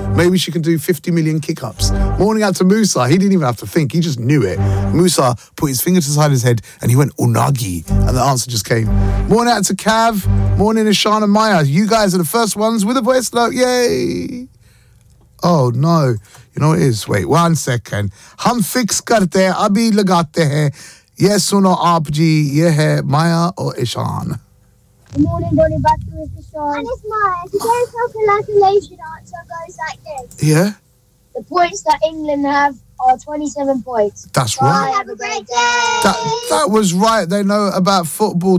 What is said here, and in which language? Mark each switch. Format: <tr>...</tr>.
<en>Maybe she can do 50 million kick-ups. Morning out to Musa. He didn't even have to think. He just knew it. Musa put his finger to the side of his head and he went, unagi, and the answer just came. Morning out to Cav. Morning to Sean and Maya. You guys are the first ones with a voice note. Yay! Oh, no. You know what it is? Wait, 1 second.</en> <hi>हम fix करते है, अभी लगाते है. ये सुनो आप जी, ये है माया ओर Ishan.</hi> <en>Good morning, Donnie Batu, it's Ishan. And it's Maya. Today's calculation answer goes like this. Yeah? The points that England have are 27 points. That's right. Have a great day. That was right. They know about football.</en>